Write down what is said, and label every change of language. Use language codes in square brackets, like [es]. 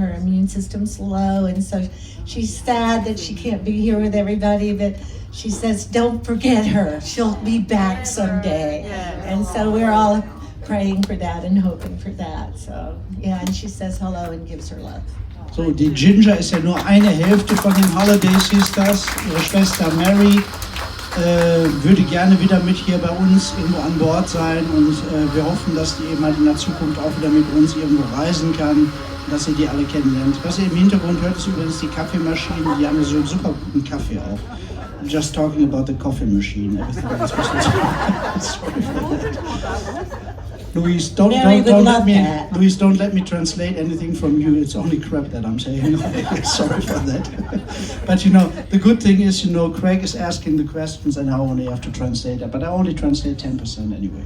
[en] Her immune system's low, and so she's sad that she can't be here with everybody, but she says, don't forget her. She'll be back someday. And so we're all praying for that and hoping for that. So, yeah, and she says hello and gives her love. [de] So, die Ginger ist ja nur eine Hälfte von den Holiday Sisters. Ihre Schwester Mary würde gerne wieder mit hier bei uns irgendwo an Bord sein und wir hoffen, dass die eben halt in der Zukunft auch wieder mit uns irgendwo reisen kann und dass ihr die alle kennenlernt. Was ihr im Hintergrund hört, ist übrigens die Kaffeemaschine, die haben so einen super guten Kaffee auch. [en] I'm just talking about the coffee machine. Everything else was sorry for that. Louise, don't let me translate anything from you. It's only crap that I'm saying. Sorry for that. But you know, the good thing is, you know, Craig is asking the questions and I only have to translate that. But I only translate 10% anyway.